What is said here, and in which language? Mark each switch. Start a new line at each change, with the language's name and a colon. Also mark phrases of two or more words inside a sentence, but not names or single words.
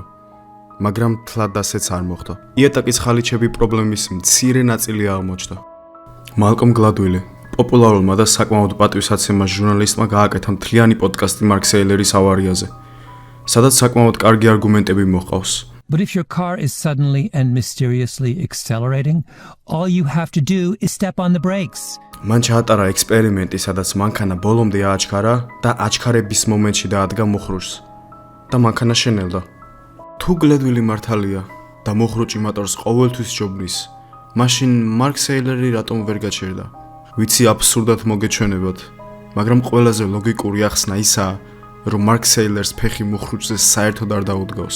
Georgian: მაგრამ თლად ასეც არ მოხდა. იატაკის ხალიჩები პრობლემის მცირე ნაწილი აღმოჩნდა. მალკომ გლადვილი, პოპულარულმა და საკმაოდ პატივსაცემმა ჟურნალისტმა გააკეთა მთლიანი პოდკასტი მარკ სეილერის ავარიაზე, სადაც საკმაოდ კარგი არგუმენტები მოჰყავს.
English: But if your car is suddenly and mysteriously accelerating, all you have to do is step on the brakes.
Georgian: მან ჩაატარა ექსპერიმენტი, სადაც მანქანა ბოლომდე ააჩქარა და აჩქარების მომენტში დაადგა მოხრუჭს და მანქანა შენელდა. თუ გლადვილი მართალია და მოხრუჭი მატორს ყოველთვის ჯობნის, მაშინ მარკ სეილერი რატომ ვერ გაჩერდა? ვიცი აბსურდად მოგეჩვენებათ, მაგრამ ყველაზე ლოგიკური ახსნა ისაა, რომ მარკ სეილერს ფეხი მოხრუჭზე საერთოდ არ დაუდგავს.